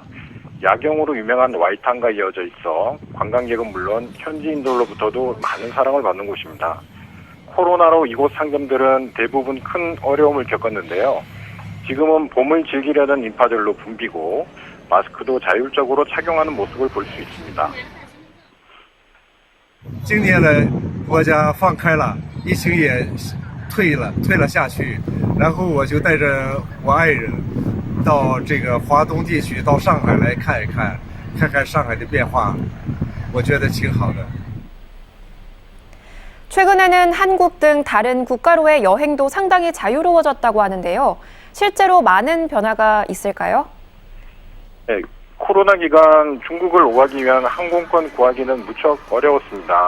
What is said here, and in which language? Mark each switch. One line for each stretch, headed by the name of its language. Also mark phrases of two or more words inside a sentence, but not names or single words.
Korean: 야경으로 유명한 와이탄과 이어져 있어 관광객은 물론 현지인들로부터도 많은 사랑을 받는 곳입니다. 코로나로 이곳 상점들은 대부분 큰 어려움을 겪었는데요. 지금은 봄을 즐기려는 인파들로 붐비고 마스크도 자율적으로 착용하는 모습을 볼 수 있습니다.
Chinese: 今年的国家放开了，疫情也退了下去，然后我就带着我爱人到这个华东地区，到上海来看一看，看看上海的变化，我觉得挺好的。
Korean: 최근에는 한국 등 다른 국가로의 여행도 상당히 자유로워졌다고 하는데요. 실제로 많은 변화가 있을까요? 네, 코로나 기간 중국을 오가기 위한 항공권 구하기는 무척 어려웠습니다.